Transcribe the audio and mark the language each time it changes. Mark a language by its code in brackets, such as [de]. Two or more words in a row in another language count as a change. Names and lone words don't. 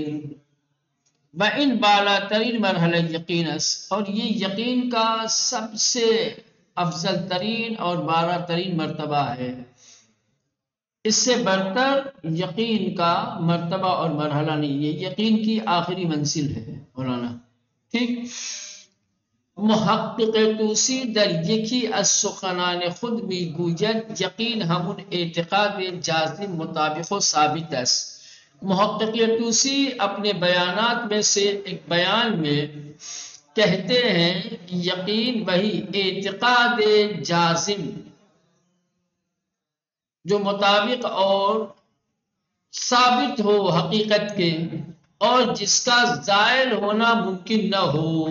[ur] وَإِن بالا ترین مرحلہ یقین، اور یہ یقین کا سب سے افضل ترین اور بالا ترین مرتبہ ہے، اس سے برتر یقین کا مرتبہ اور مرحلہ نہیں ہے، یقین کی آخری منزل ہے مولانا، ٹھیک۔ [fa] محقق توسی در یکی از سخنان خود میگوید یقین همون اعتقاد جازم مطابق و ثابت است۔ [ur] محقق توسی اپنے بیانات میں سے ایک بیان میں کہتے ہیں کہ یقین وہی اعتقاد جازم جو مطابق اور ثابت ہو حقیقت کے، اور جس کا زائل ہونا ممکن نہ ہو۔